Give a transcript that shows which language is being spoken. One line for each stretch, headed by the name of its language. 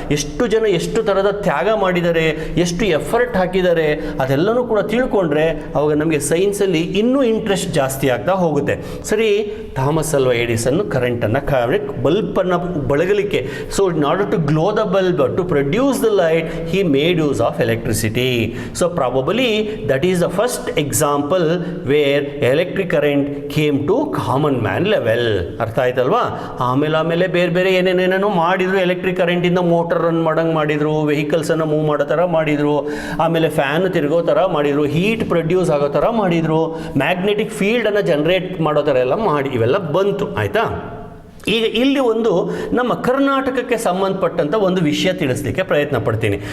Kannada: ಎಷ್ಟು ಜನ ಎಷ್ಟು ಥರದ ತ್ಯಾಗ ಮಾಡಿದ್ದಾರೆ, ಎಷ್ಟು ಎಫರ್ಟ್ ಹಾಕಿದ್ದಾರೆ, ಅದೆಲ್ಲನೂ ಕೂಡ ತಿಳ್ಕೊಂಡ್ರೆ ಅವಾಗ ನಮಗೆ ಸೈನ್ಸಲ್ಲಿ ಇನ್ನೂ ಇಂಟ್ರೆಸ್ಟ್ ಜಾಸ್ತಿ ಆಗ್ತಾ ಹೋಗುತ್ತೆ. ಸರಿ, ಥಾಮಸ್ ಅಲ್ವಾ Edison ಕರೆಂಟನ್ನು ಬಲ್ಬನ್ನು ಬೆಳಗಲಿಕ್ಕೆ,
English: So in order to glow the bulb, to produce the light, he made use of electricity. So probably that is the first example where electric current came to common man level.
Kannada: ಅರ್ಥ ಆಯ್ತಲ್ವಾ? ಆಮೇಲೆ ಬೇರೆ ಏನೇನೇನೋ ಮಾಡಿದ್ರು. Electric ಕರೆಂಟಿಂದ motor run ಮಾಡಂಗೆ ಮಾಡಿದ್ರು, ವೆಹಿಕಲ್ಸನ್ನು move ಮಾಡೋ ಥರ ಮಾಡಿದರು, ಆಮೇಲೆ ಫ್ಯಾನ್ ತಿರುಗೋ ಥರ ಮಾಡಿದರು, ಹೀಟ್ ಪ್ರೊಡ್ಯೂಸ್ ಆಗೋ ಥರ ಮಾಡಿದರು, ಮ್ಯಾಗ್ನೆಟಿಕ್ ಫೀಲ್ಡನ್ನು ಜನರೇಟ್ ಮಾಡೋ ಥರ ಎಲ್ಲ ಮಾಡಿ ಇವೆಲ್ಲ ಬಂತು. ಆಯಿತಾ? ಈಗ ಇಲ್ಲಿ ಒಂದು ನಮ್ಮ ಕರ್ನಾಟಕಕ್ಕೆ ಸಂಬಂಧಪಟ್ಟಂಥ ಒಂದು ವಿಷಯ ತಿಳಿಸ್ಲಿಕ್ಕೆ ಪ್ರಯತ್ನ ಪಡ್ತೀನಿ.